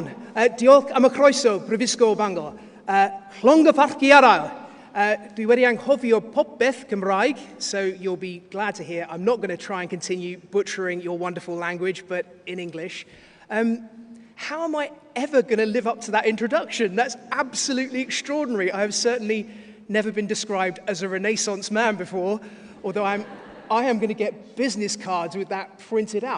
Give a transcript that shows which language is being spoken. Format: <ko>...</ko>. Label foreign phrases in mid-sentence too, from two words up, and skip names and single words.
<cy>Diolch am y croeso, Brifysgol Bangor. Llong y parci arael. Dwi wedi anghofio popeth Cymraeg,</cy> <en>so you'll be glad to hear. I'm not going to try and continue butchering your wonderful language, but in English. How am I ever going to live up to that introduction? That's absolutely extraordinary. I have certainly never been described as a Renaissance man before, although I am going to get business cards with that printed out.</en>